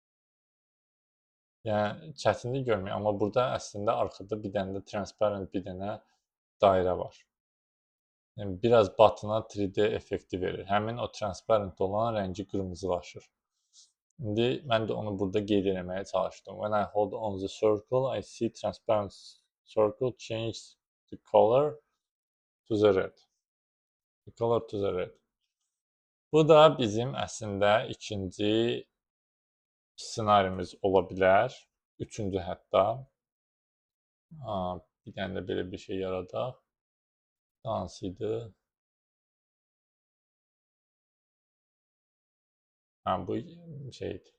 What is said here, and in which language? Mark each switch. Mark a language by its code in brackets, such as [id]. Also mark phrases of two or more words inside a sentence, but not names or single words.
[az] Yəni çətinlik görmək, amma burada əslində arxada bir dənə də transparent bir dənə dairə var. Yəni biraz batına 3D effekti verir. Həmin o transparent olan rəngi qırmızılaşır. İndi mən də onu burada qeyd etməyə çalışdım. [en] When I hold on the circle, I see transparent circle change the color to the red. The color to the red. [az] Bu da bizim əslində ikinci ssenarimiz ola bilər. Üçüncü hətta. Bir dənə də belə bir şey yaradaq. Hansı idi? Bu şeydir.